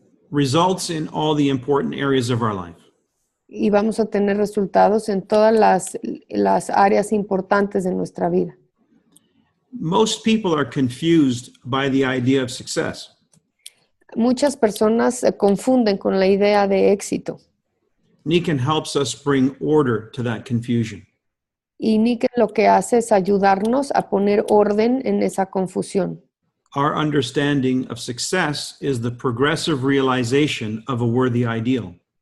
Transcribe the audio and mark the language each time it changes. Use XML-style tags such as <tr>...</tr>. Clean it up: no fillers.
<en>Results in all the important areas of our life.</en> <es>Y vamos a tener resultados en todas las áreas importantes de nuestra vida.</es> <en>Most people are confused by the idea of success.</en> <es>Muchas personas se confunden con la idea de éxito.</es> <en>Nikken helps us bring order to that confusion.</en> <es>Y Nikken lo que hace es ayudarnos a poner orden en esa confusión.</es> <en>Our understanding of success is the progressive realization of a worthy ideal.</en>